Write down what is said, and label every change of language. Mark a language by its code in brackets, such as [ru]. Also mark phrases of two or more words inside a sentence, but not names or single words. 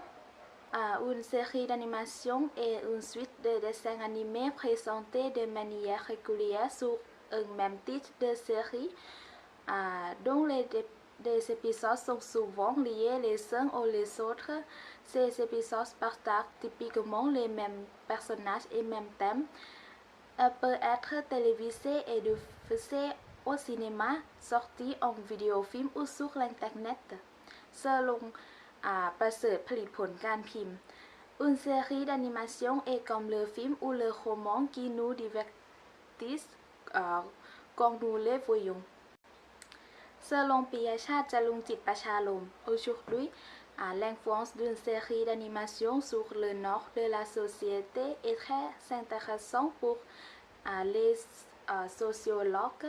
[fr] Une série d'animation est une suite de dessins animés présentés de manière régulière sur un même titre de série, dont les épisodes sont souvent liés les uns aux les autres. Ces épisodes partagent typiquement les mêmes personnages et mêmes thèmes. Elle peut être télévisée et diffusée au cinéma, sortie en vidéofilm ou sur l'internet. Selon ประเสริฐผลิตผลการพิมพ์ Une série d'animation est comme le film ou le roman qui nous divertissent quand nous les voyons. Selon Piyachat Jalungchit Pachalom, aujourd'hui, l'influence d'une série d'animation sur le nord de la société est très intéressante pour les sociologues.